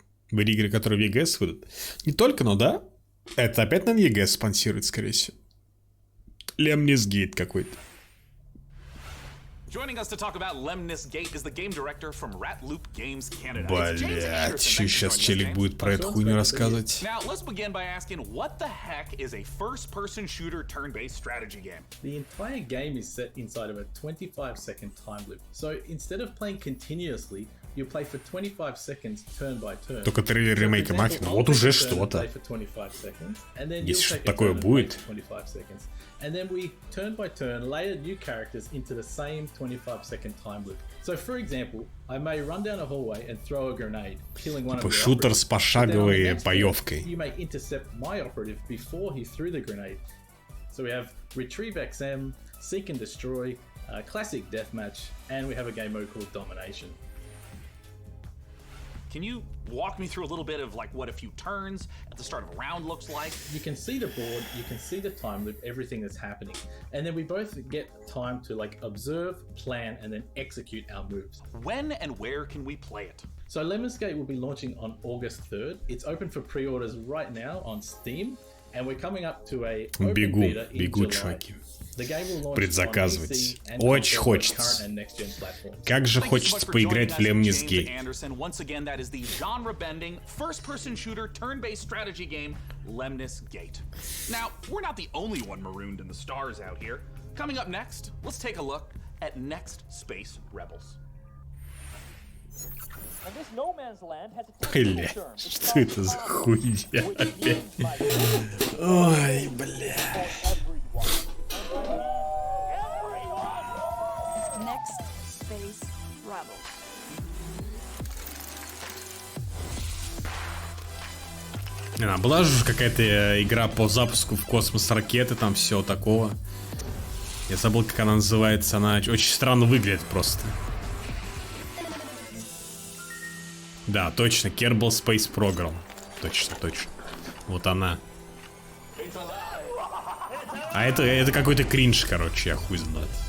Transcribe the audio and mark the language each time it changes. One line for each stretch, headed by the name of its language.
Russian: Были игры, которые в EGS выйдут. Не только, но да. Это опять, наверное, EGS спонсирует, скорее всего. Lemnis Gate какой-то.
English: Joining us to talk about Lemnis Gate is the game director from Ratloop Games Canada.
Russian: Блять, еще сейчас челик будет про эту хуйню рассказывать.
English: Now, let's begin by asking, what the heck is a first-person shooter turn-based strategy game? The entire game is set inside of a 25-second time loop. So instead of playing continuously, you play for 25 seconds turn by turn.
Russian: Только трейлер ремейка Маффина, вот уже что-то. Если что-то такое будет.
English: And then we, turn by turn, layer new characters into the same 25-second time loop. So, for example, I may run down a hallway and throw a grenade, killing one of the
Russian: шутер с пошаговой боевкой.
English: You may intercept my operative before he threw the grenade. So we have Retrieve XM, Seek and Destroy, Classic Deathmatch, and we have a game mode called Domination. Can you walk me through a little bit of like what a few turns at the start of a round looks like? You can see the board, you can see the time loop, everything that's happening. And then we both get time to like observe, plan, and then execute our moves. When and where can we play it? So Lemnis Gate will be launching on August 3rd. It's open for pre-orders right now on Steam. And we're coming up to a open beta in July.
Russian: Чуваки. Предзаказывать. Очень хочется. Как же хочется поиграть в Lemnis Gate.
English: Once again, that is the genre-bending, first-person shooter, turn-based strategy game, Lemnis Gate. Now, we're not the only one marooned in the stars out here. Coming up next, let's take a look at Next Space Rebels. And this no man's land has a
Russian: Бля, что это за хуйня опять? Ой, бля.
English: Next Space Rebels.
Russian: Была же какая-то игра по запуску в космос ракеты, там все такого. Я забыл, как она называется. Она очень странно выглядит просто. Да, точно, Kerbal Space Program. Точно, точно. Вот она. А это какой-то кринж, короче, я хуй знаю.